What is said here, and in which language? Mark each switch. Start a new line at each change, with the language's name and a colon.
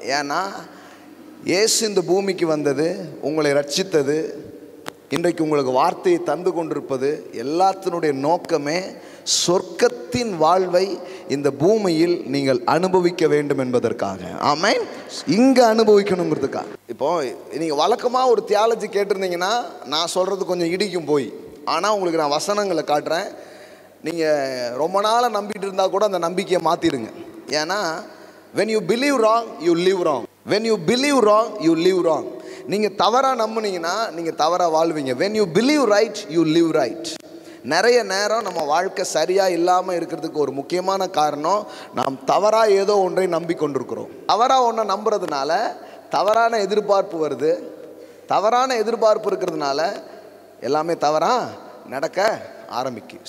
Tamil: ஏன்னா இயேசு இந்த பூமிக்கு வந்தது, உங்களை ரட்சித்தது, இன்றைக்கு உங்களுக்கு வார்த்தையை தந்து கொண்டிருப்பது எல்லாத்தினுடைய நோக்கமே சொர்க்கத்தின் வாழ்வை இந்த பூமியில் நீங்கள் அனுபவிக்க வேண்டும் என்பதற்காக. ஆமென். இங்கே அனுபவிக்கணுங்கிறதுக்காக. இப்போ நீங்கள் வழக்கமாக ஒரு தியாலஜி கேட்டிருந்தீங்கன்னா நான் சொல்கிறது கொஞ்சம் இடிக்கும் போய். ஆனால் உங்களுக்கு நான் வசனங்களை காட்டுறேன். நீங்கள் ரொம்ப நாளாக நம்பிட்டு இருந்தால் கூட அந்த நம்பிக்கையை மாற்றிடுங்க. ஏன்னா
English: when you believe wrong you live wrong, when you believe wrong you live wrong.
Tamil: நீங்கள் தவறாக நம்புனீங்கன்னா நீங்கள் தவறாக வாழ்வீங்க.
English: when you believe right you live right.
Tamil: நிறைய நேரம் நம்ம வாழ்க்கை சரியாக இல்லாமல் இருக்கிறதுக்கு ஒரு முக்கியமான காரணம் நாம் தவறாக ஏதோ ஒன்றை நம்பிக்கொண்டிருக்கிறோம். தவறாக ஒன்றை நம்புறதுனால தவறான எதிர்பார்ப்பு வருது. தவறான எதிர்பார்ப்பு இருக்கிறதுனால எல்லாமே தவறாக நடக்க ஆரம்பிக்கும்.